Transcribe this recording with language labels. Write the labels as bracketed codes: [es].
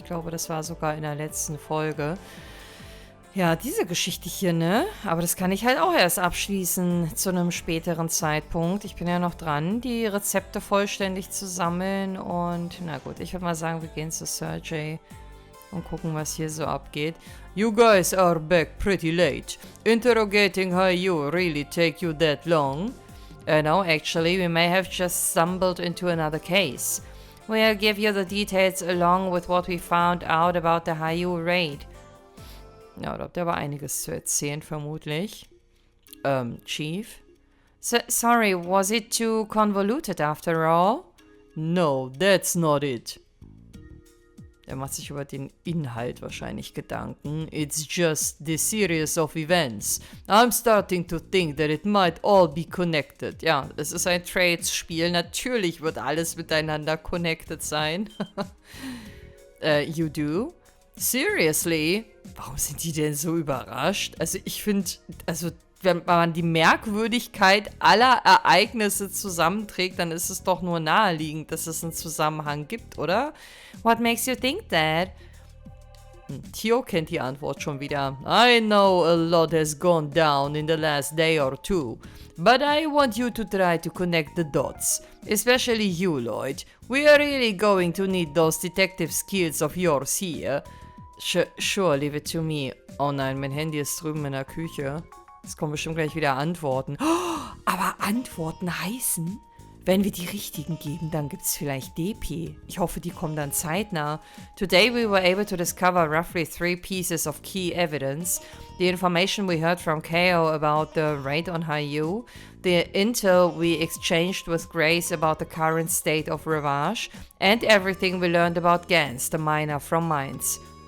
[de] Ich glaube, das war sogar in der letzten Folge. Ja, diese Geschichte hier, ne? Aber das kann ich halt auch erst abschließen zu einem späteren Zeitpunkt. Ich bin ja noch dran, die Rezepte vollständig zu sammeln. Und na gut, ich würde mal sagen, wir gehen zu Sergey und gucken, was hier so abgeht. [en] You guys are back pretty late. Interrogating HIER really take you that long? No, actually, we may have just stumbled into another case. We'll give you the details along with what we found out about the HIER raid. [de] Ja, da habt ihr aber einiges zu erzählen, vermutlich. [en] Chief? Sorry, was it too convoluted after all? No, that's not it. [de] Er macht sich über den Inhalt wahrscheinlich Gedanken. [en] It's just the series of events. I'm starting to think that it might all be connected. [de] Ja, es ist ein Trades-Spiel. Natürlich wird alles miteinander connected sein. [en] You do? [de] Seriously? Warum sind die denn so überrascht? Also ich finde, wenn man die Merkwürdigkeit aller Ereignisse zusammenträgt, dann ist es doch nur naheliegend, dass es einen Zusammenhang gibt, oder? [en] What makes you think that? [de] Theo kennt die Antwort schon wieder. [en] I know a lot has gone down in the last day or two, but I want you to try to connect the dots. Especially you, Lloyd. We are really going to need those detective skills of yours here. Sure, leave it to me. [de] Oh nein, mein Handy ist drüben in der Küche. Es kommen bestimmt gleich wieder Antworten. Oh, aber Antworten heißen, wenn wir die richtigen geben, dann gibt es vielleicht DP. Ich hoffe, die kommen dann zeitnah. [en] Today we were able to discover roughly 3 pieces of key evidence. The information we heard from KO about the raid on HIER, the intel we exchanged with Grace about the current state of Ravage, and everything we learned about Gans, the miner from Mines.